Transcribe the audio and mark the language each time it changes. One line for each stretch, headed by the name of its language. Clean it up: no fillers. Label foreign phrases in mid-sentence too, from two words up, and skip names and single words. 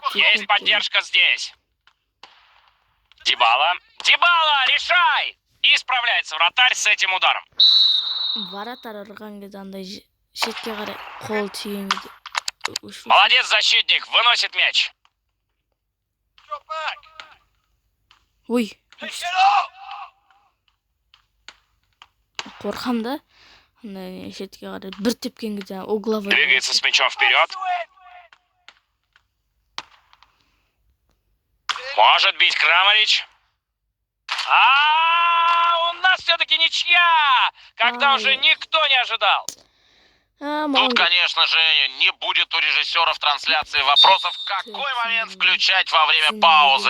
Russian: Есть поддержка здесь. Дибала. Дибала, решай! И справляется вратарь с этим ударом. Молодец, защитник. Выносит мяч. Ой.
Kazakh: Қорқам да. Шетке қарай бір тепкен кезде угловой.
Russian: Двигается с мячом вперед. Может бить Крамарич. У нас все-таки ничья, когда уже никто не ожидал. Тут, конечно же, не будет у режиссеров трансляции вопросов, в какой момент включать во время паузы.